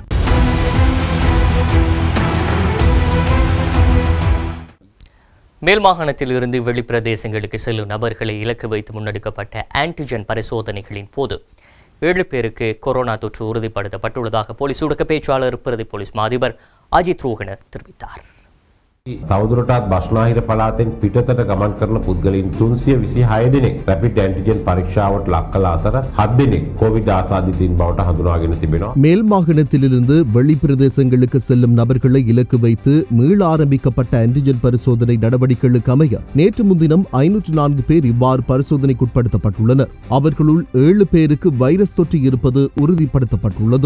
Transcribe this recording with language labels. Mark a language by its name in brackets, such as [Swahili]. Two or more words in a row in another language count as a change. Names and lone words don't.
[Tamil] மேல் மாகாணத்தில் இருந்து வெளிப்பிரதேசங்களுக்கு செல்லும் நபர்களை இலக்கு வைத்து முன்னெடுக்கப்பட்ட ஆன்டிஜென் பரிசோதனைகளின் போது 7 பேருக்கு கொரோனா தொற்று உறுதிப்படுத்தப்பட்டுள்ளதாக போலீஸ் ஊடக பேச்சாளர் பிரதி போலீஸ் மாதிபர் அஜித் ரோஹன தெரிவித்தார். [Sinhala] තවදුරටත් බස්නාහිර පළාතෙන් පිටතට ගමන් කරන පුද්ගලයන් 326 දෙනෙක් රැපිඩ් ඇන්ටිජන් පරීක්ෂාවට ලක් කළ අතර 7 දෙනෙක් කොවිඩ් ආසාදිතයින් බවට හඳුනාගෙන තිබෙනවා. [Tamil] மேல் மாகாணத்திலிருந்து வெளி பிரதேசங்களுக்கு செல்லும் நபர்களை இலக்கு வைத்து மீள ஆரம்பிக்கப்பட்ட ஆன்டிஜன் பரிசோதனை நடவடிக்கைகளுக்கு அமைய நேற்று முன்தினம் 504 பேர் இவ்வாறு பரிசோதனைக்குட்படுத்தப்பட்டுள்ளனர். அவர்களுள் 7 பேருக்கு வைரஸ் தொற்று இருப்பது உறுதிப்படுத்தப்பட்டுள்ளது.